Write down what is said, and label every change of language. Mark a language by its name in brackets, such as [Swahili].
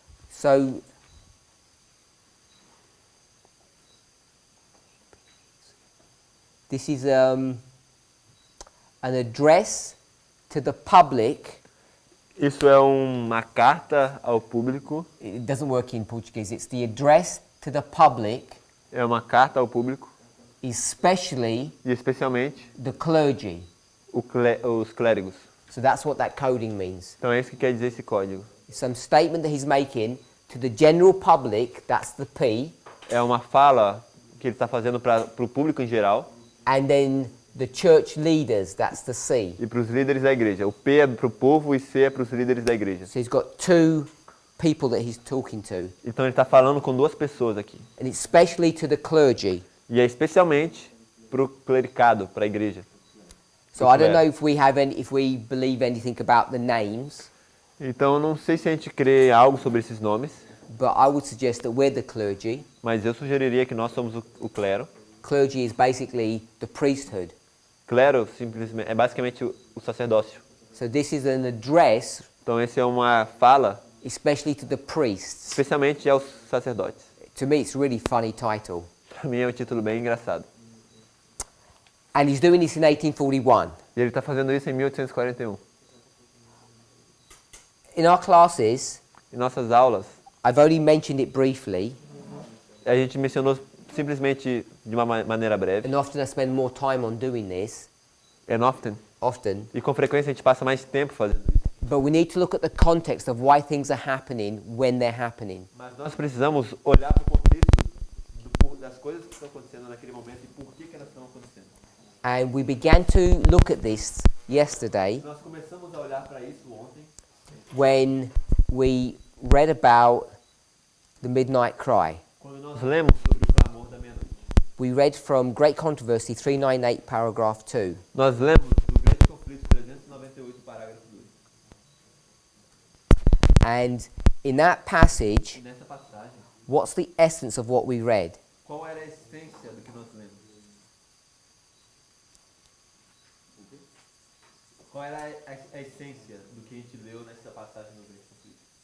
[English] So, this is an address to the public. [Portuguese] Isso é uma carta ao público. [English] It doesn't work in Portuguese. It's the address to the public, [Portuguese] É uma carta ao público, [English] especially [Portuguese] e especialmente [English] the clergy. [Portuguese] os clérigos. [English] So that's what that coding means. [Portuguese] Então é isso que quer dizer esse código. [English] Some statement that he's making to the general public, that's the P, [Portuguese] É uma fala que ele está fazendo para o público em geral [English] and then the church leaders, that's the C. [Portuguese] e para os líderes da igreja. O P é para o povo e C é para os líderes da igreja. [English] So he's got two people that he's talking to, [Portuguese] Então ele está falando com duas pessoas aqui. [English] and especially to the clergy. [Portuguese] E é especialmente para o clericado, para a igreja. [English] So I don't know if we believe anything about the names, [Portuguese] Então eu não sei se a gente crê algo sobre esses nomes, [English] but I would suggest that we're the clergy. [Portuguese] mas eu sugeriria que nós somos o clero. [English] Clergy is basically the priesthood. [Portuguese] Clero simplesmente é basicamente o sacerdócio. [English] So this is an address, [Portuguese] Então essa é uma fala [English] especially to the priests. [Portuguese] especialmente aos sacerdotes. [English] To me, it's a really funny title. [Portuguese] Para mim é um título bem engraçado. [English] And he's doing this in 1841. [Portuguese] E ele está fazendo isso em 1841. [English] In our classes, [Portuguese] Em nossas aulas, [English] I've only mentioned it briefly, [Portuguese] a gente mencionou simplesmente de uma maneira breve. [English] and often I spend more time on doing this, And often. [Portuguese] e com frequência a gente passa mais tempo fazendo isso. [English] But we need to look at the context of why things are happening when they're happening. [Portuguese] Mas nós precisamos olhar para o contexto das coisas que estão acontecendo naquele momento e por que elas estão acontecendo. [English] And we began to look at this yesterday [Portuguese] Nós começamos a olhar para isso ontem, [English] when we read about the midnight cry. [Portuguese] quando nós lemos sobre o clamor da meia-noite. [English] We read from Great Controversy 398 paragraph 2. [Portuguese] Nós lemos do Grande Conflito 398, parágrafo 2. [English] And in that passage, [Portuguese] E nessa passagem, [English] what's the essence of what we read? [Portuguese] qual era a essência do que nós lemos? Qual era a essência do que a gente leu nessa passagem do Grande Conflito?